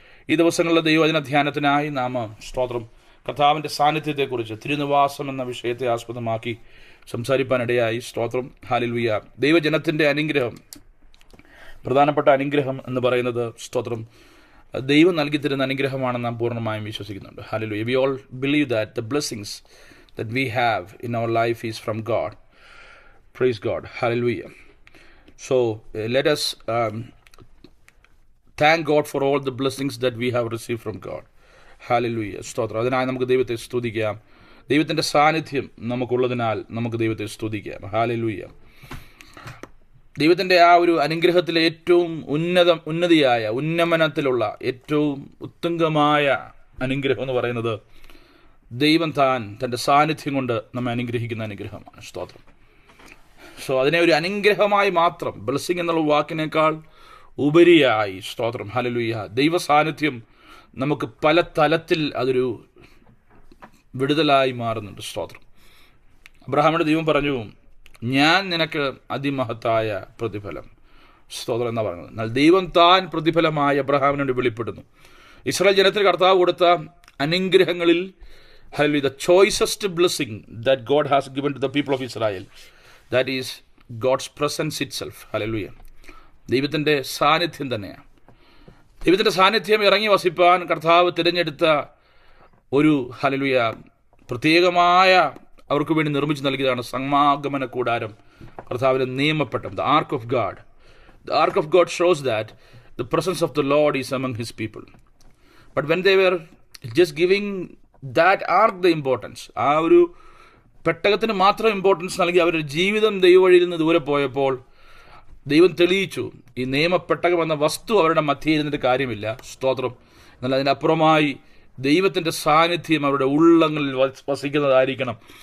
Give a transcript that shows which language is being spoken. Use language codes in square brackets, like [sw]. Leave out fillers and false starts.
[ml] ഈ ദിവസങ്ങളിലെ ദൈവവചന ധ്യാനത്തിനായി നാം സ്തോത്രം കർത്താവിൻ്റെ സാന്നിധ്യത്തെക്കുറിച്ച്, തിരുനിവാസം എന്ന വിഷയത്തെ ആസ്പദമാക്കി സംസാരിപ്പാനിടയായി. സ്തോത്രം. ഹല്ലേലൂയ. ദൈവജനത്തിൻ്റെ അനുഗ്രഹം, പ്രധാനപ്പെട്ട അനുഗ്രഹം എന്ന് പറയുന്നത് സ്തോത്രം ദൈവം നൽകി തരുന്ന അനുഗ്രഹമാണെന്ന് നാം പൂർണ്ണമായും വിശ്വസിക്കുന്നുണ്ട്. Hallelujah. [en] We all believe that the blessings that we have in our life is from God. Praise God. Hallelujah. So let us thank God for all the blessings that we have received from God. [ml] Hallelujah. സ്തോത്രം. അതിനായി നമുക്ക് ദൈവത്തെ സ്തുതിക്കാം. ദൈവത്തിൻ്റെ സാന്നിധ്യം നമുക്കുള്ളതിനാൽ നമുക്ക് ദൈവത്തെ സ്തുതിക്കാം. ഹല്ലേലൂയ. ദൈവത്തിൻ്റെ ആ ഒരു അനുഗ്രഹത്തിലെ ഏറ്റവും ഉന്നതിയായ ഉന്നമനത്തിലുള്ള ഏറ്റവും ഉത്തുംഗമായ അനുഗ്രഹം എന്ന് പറയുന്നത് ദൈവം തൻ്റെ സാന്നിധ്യം കൊണ്ട് നമ്മെ അനുഗ്രഹിക്കുന്ന അനുഗ്രഹമാണ്. സ്തോത്രം. സോ അതിനെ ഒരു അനുഗ്രഹമായി മാത്രം, ബ്ലെസ്സിങ് എന്നുള്ള വാക്കിനേക്കാൾ ഉപരിയായി, സ്തോത്രം, ഹല്ലേലൂയ, ദൈവ സാന്നിധ്യം നമുക്ക് പല തലത്തിൽ അതൊരു വിടുതലായി മാറുന്നുണ്ട്. സ്തോത്രം. അബ്രഹാമിന്റെ ദൈവം പറഞ്ഞു, ഞാൻ നിനക്ക് അതിമഹത്തായ പ്രതിഫലം. സ്തോത്രം എന്നാ പറയുന്നത്. എന്നാൽ ദൈവം താൻ പ്രതിഫലമായി അബ്രഹാമിനോട് വെളിപ്പെടുന്നു. ഇസ്രായേൽ ജനത്തിന് കർത്താവ് കൊടുത്ത അനുഗ്രഹങ്ങളിൽ hallelujah, [en] the choicest blessing that God has given to the people of Israel, that is God's presence itself. [ml] Hallelujah. ദൈവത്തിൻ്റെ സാന്നിധ്യം തന്നെയാണ്. ദൈവത്തിൻ്റെ സാന്നിധ്യം ഇറങ്ങി വസിപ്പാൻ കർത്താവ് തിരഞ്ഞെടുത്ത ഒരു ഹല്ലേലൂയ പ്രത്യേകമായ അവർക്ക് വേണ്ടി നിർമ്മിച്ച് നൽകിയതാണ് സമാഗമന കൂടാരം, കർത്താവിൻ്റെ നിയമപ്പെട്ടം, [en] the ark of God. The ark of God shows that the presence of the Lord is among his people. But when they were just giving that ark the importance, [ml] ആ ഒരു പെട്ടകത്തിന് മാത്രം ഇമ്പോർട്ടൻസ് നൽകി അവരുടെ ജീവിതം ദൈവവഴിയിൽ നിന്ന് ദൂരെ പോയപ്പോൾ ദൈവം തെളിയിച്ചു, ഈ നിയമപ്പെട്ടകം എന്ന വസ്തു അവരുടെ മധ്യേ ഇരുന്നിട്ട് കാര്യമില്ല. സ്തോത്രം. എന്നാൽ അതിനപ്പുറമായി ദൈവത്തിൻ്റെ സാന്നിധ്യം അവരുടെ ഉള്ളങ്ങളിൽ വസിക്കുന്നതായിരിക്കണം.